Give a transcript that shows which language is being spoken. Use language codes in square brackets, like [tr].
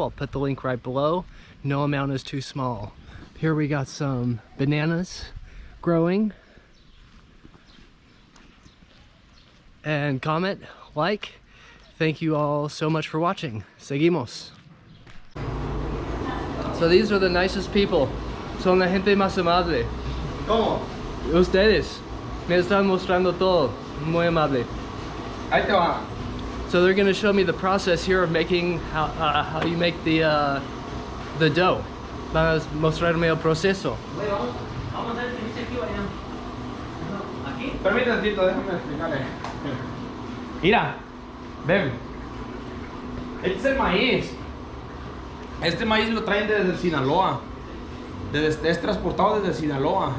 [en] I'll put the link right below. No amount is too small. Here we got some bananas growing. And comment, like. Thank you all so much for watching. [es] Seguimos. [en] So these are the nicest people. [es] Son la gente más amable. ¿Cómo? Ustedes me están mostrando todo. Muy amable. Ahí te va. [en] So they're gonna show me the process here of making how you make the dough. [es] Van a mostrarme el proceso. Vamos a ver si dice aquí o allá. ¿Aquí? Permítame tantito, déjame explicarle. Mira, ven. Este es el maíz. Este maíz lo traen desde Sinaloa. Es transportado desde Sinaloa.